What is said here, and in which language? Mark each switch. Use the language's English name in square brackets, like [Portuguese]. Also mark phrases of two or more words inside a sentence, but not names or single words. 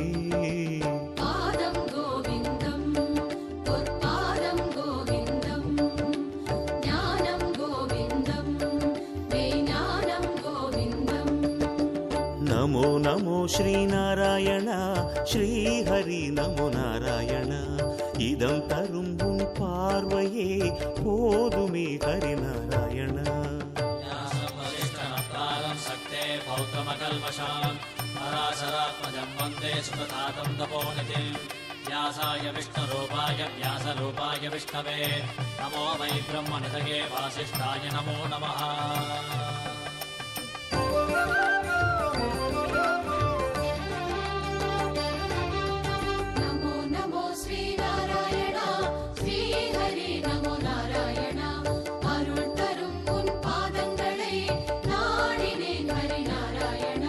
[Tamil] பாதம் கோவிந்தம் பொற்பாதம் கோவிந்தம் ஞானம் கோவிந்தம் மெய்ஞானம் கோவிந்தம். [Sanskrit] नमो नमो श्रीनारायणा श्रीहरि नमो नारायणा. [Tamil] இதம் தரும் உன் பார்வையே போதுமே ஹரிநாராயணா. [Sanskrit] व्यासवसिष्ठनप्तारं सक्ते पौत्रमकल्मषां पराशरात्मजं वन्दे सुप्रतातं तपोनिधिं व्यासाय विष्णुरूपाय व्यासरूपाय विष्णवे नमो वै ब्रह्मनिधये वासिष्ठाय नमो नमः. नमो नमो श्रीनारायणा श्रीहरि नमो नारायणा. [Tamil] அருள் தரும் உன் பாதங்களை நாடினேன் ஹரிநாராயணா.